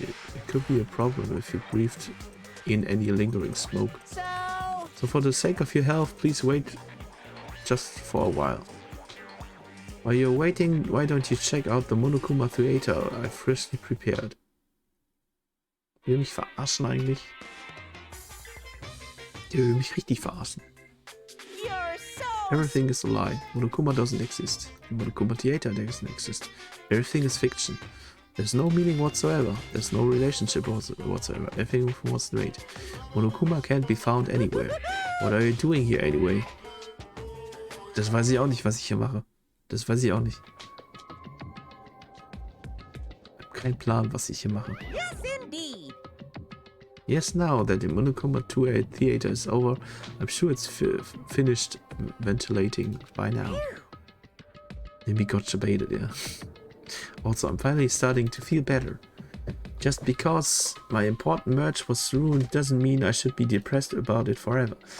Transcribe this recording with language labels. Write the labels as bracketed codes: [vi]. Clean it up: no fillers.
[en] It could be a problem if you breathed in any lingering smoke. So for the sake of your health, please wait just for a while. While you're waiting, why don't you check out the Monokuma Theater I've freshly prepared? [de] Will mich verarschen eigentlich? Der will mich richtig verarschen. [en] You're so Everything is a lie. Monokuma doesn't exist. The Monokuma Theater doesn't exist. Everything is fiction. There's no meaning whatsoever. There's no relationship whatsoever. Everything was made. Monokuma can't be found anywhere. What are you doing here anyway? [de] Das weiß ich auch nicht, was ich hier mache. Das weiß ich auch nicht. Ich habe keinen Plan, was ich hier mache. [en] yes, indeed. Yes, now that the Monokuma 2A theater is over, I'm sure it's finished ventilating by now. Maybe gotcha baited, yeah. Also, I'm finally starting to feel better. Just because my important merch was ruined doesn't mean I should be depressed about it forever.